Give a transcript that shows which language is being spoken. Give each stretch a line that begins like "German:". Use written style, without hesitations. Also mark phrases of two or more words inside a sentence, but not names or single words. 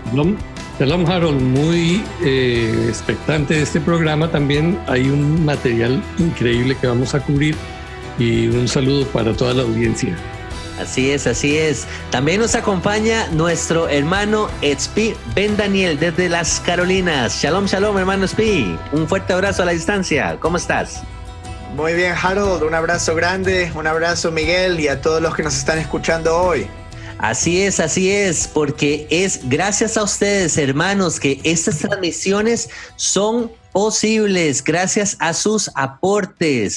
Spanish: Shalom, Harold, muy expectante de este programa. También hay un material increíble que vamos a cubrir y un saludo para toda la audiencia. Así es, así es. También nos acompaña nuestro hermano Tzvi Ben Daniel desde las Carolinas.
Hebrew: שלום, שלום,
Spanish: hermano Tzvi. Un fuerte abrazo a la distancia. ¿Cómo estás? Muy bien, Harold. Un abrazo grande, un abrazo, Miguel, y a todos los que nos están escuchando hoy. Así es, porque es gracias a ustedes, hermanos, que estas transmisiones son posibles, gracias a sus aportes.